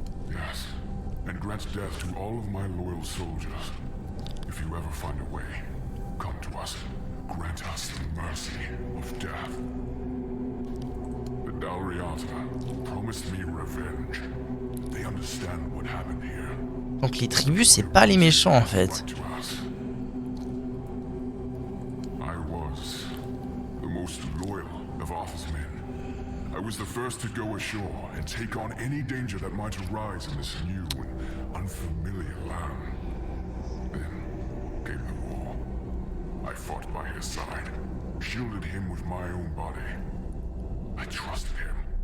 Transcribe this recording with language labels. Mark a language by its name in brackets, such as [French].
[English] Yes, and grant death to all of my loyal soldiers. If you ever find a way, come to us. Grant us the mercy of death. The Dalriata promised me revenge. They understand what happened here. [French] Donc les tribus, c'est pas les méchants en fait. [English] Right to us. I was the most loyal of Arthur's men. I was the first to go ashore and take on any danger that might arise in this new and unfamiliar land. Then came the war. I fought by his side, shielded him with my own body. I trusted him.